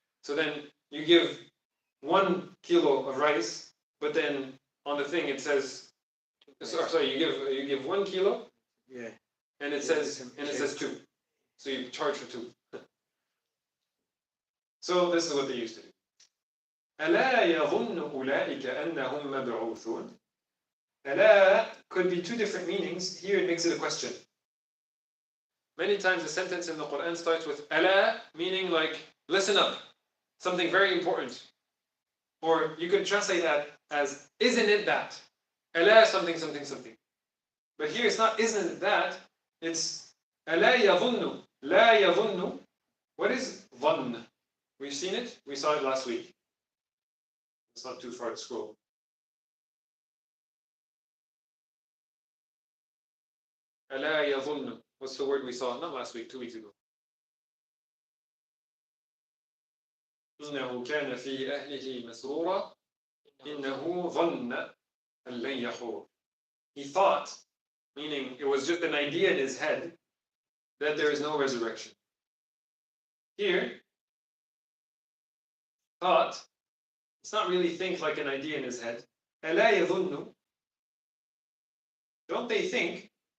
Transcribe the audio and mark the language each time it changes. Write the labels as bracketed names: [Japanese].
[English] So then you give 1 kilo of rice, but then on the thing it says, sorry, you give 1 kilo, Yeah. and it says 2. So you charge for 2. So this is what they used to do. [Arabic] ألا يظن أولئك أنهم مبعوثون. [English] ألا could be 2 different meanings. Here it makes it a question. Many times the sentence in the Quran starts with ألا, meaning like listen up, something very important. Or you could translate that as isn't it that? ألا something something something. But here it's not isn't it that, it's [Arabic] ألا يظن. لا يظن. [English] What is ظن? We've seen it. We saw it last week. It's not too far to scroll. [Arabic] ألا يظن. [English] What's the word we saw? Not last week, 2 weeks ago. [Arabic] إنه كان في أهله مسرورا إنه ظن أن لن يحور. [English] He thought, meaning it was just an idea in his head, that there is no resurrection. Here, thought, it's not really think like an idea in his head. [Arabic] ألا يظن. [English] Don't they think?